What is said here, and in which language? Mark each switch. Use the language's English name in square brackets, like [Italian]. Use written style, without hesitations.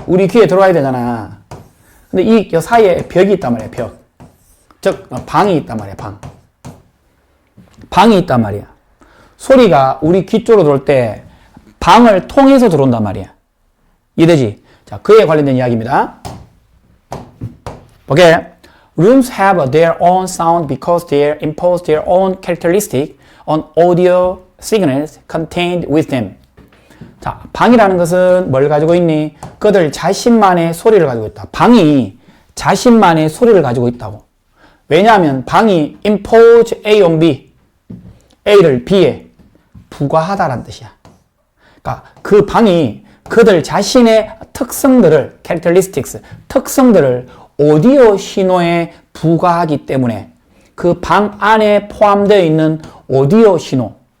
[Korean] 우리 귀에 들어와야 되잖아. 근데 이 사이에 벽이 있단 말이야, 벽. 즉, 방이 있단 말이야, 방. 방이 있단 말이야. 소리가 우리 귀 쪽으로 들어올 때 방을 통해서 들어온단 말이야. 이해되지? 자, 그에 관련된 이야기입니다. 보게. [English] Rooms have their own sound because they impose their own characteristic on audio signals contained with them. [Korean] 자, 방이라는 것은 뭘 가지고 있니? 그들 자신만의 소리를 가지고 있다. 방이 자신만의 소리를 가지고 있다고. 왜냐하면 방이 [English] impose A on B, [Korean] A를 B에 부과하다라는 뜻이야. 그러니까 그 방이 그들 자신의 특성들을, characteristics, 특성들을 오디오 신호에 부과하기 때문에 그 방 안에 포함되어 있는 오디오 신호.